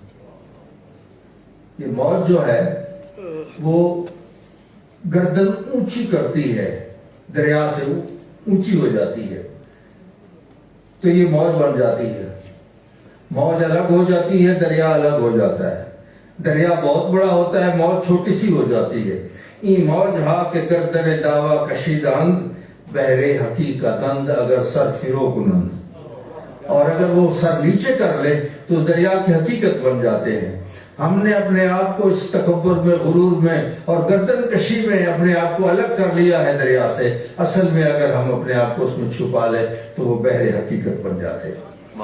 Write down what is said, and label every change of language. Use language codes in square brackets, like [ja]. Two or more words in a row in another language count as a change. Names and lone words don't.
[ur] یہ موج جو ہے وہ گردن اونچی کرتی ہے، دریا سے اونچی ہو جاتی ہے تو یہ موج بن جاتی ہے. موج الگ ہو جاتی ہے، دریا الگ ہو جاتا ہے. دریا بہت بڑا ہوتا ہے، موج چھوٹی سی ہو جاتی ہے. [fa] این موج ہا کہ گردن دعویٰ کشیدند، بحر حقیقتند اگر سر فرو کنند. [ur] اور اگر وہ سر نیچے کر لے تو دریا کی حقیقت بن جاتے ہیں. ہم نے اپنے آپ کو اس تکبر میں، غرور میں اور گردن کشی میں اپنے آپ کو الگ کر لیا ہے دریا سے. اصل میں اگر ہم اپنے آپ کو اس میں چھپا لیں تو وہ بحر حقیقت بن جاتے ہیں.